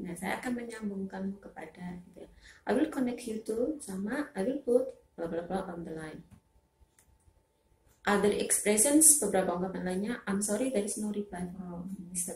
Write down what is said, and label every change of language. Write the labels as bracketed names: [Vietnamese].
[Indonesian] Nah, saya akan menyambungkanmu kepada. Gitu ya. [English] I will connect you to sama I will put bla bla bla on the line. Other expressions, [Indonesian] beberapa ungkapan lainnya. [English] I'm sorry, there is no reply from Mr.